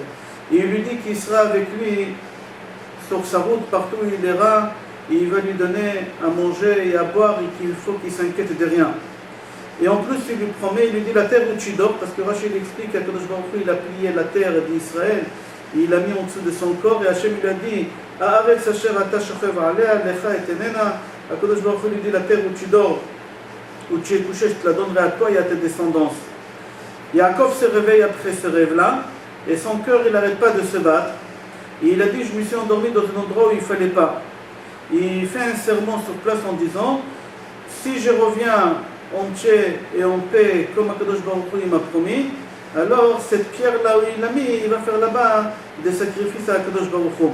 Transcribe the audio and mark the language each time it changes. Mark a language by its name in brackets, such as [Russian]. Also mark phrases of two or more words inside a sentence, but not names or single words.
[French] Et il lui dit qu'il sera avec lui sur sa route, partout où il ira. Et il va lui donner à manger et à boire et qu'il faut qu'il s'inquiète de rien. Et en plus, il lui promet, il lui dit la terre où tu dors, parce que Rachid explique qu'Akadosh Baruch Hu, il a plié la terre d'Israël. Il l'a mis en dessous de son corps et Hachem lui a dit [Hebrew] הארץ אשר אתה שוכב עליה לך אתננה. [French] Akadosh Baruch Hu lui dit la terre où tu dors, où tu es couché, je te la donnerai à toi et à tes descendants. Yaakov se réveille après ce rêve-là et son cœur il n'arrête pas de se battre. Et il a dit je me suis endormi dans un endroit où il ne fallait pas. Il fait un serment sur place en disant si je reviens entier et en paix comme Akadosh Baruch Hu m'a promis, alors cette pierre-là où il l'a mis, il va faire là-bas des sacrifices à Akadosh Baruch Hu.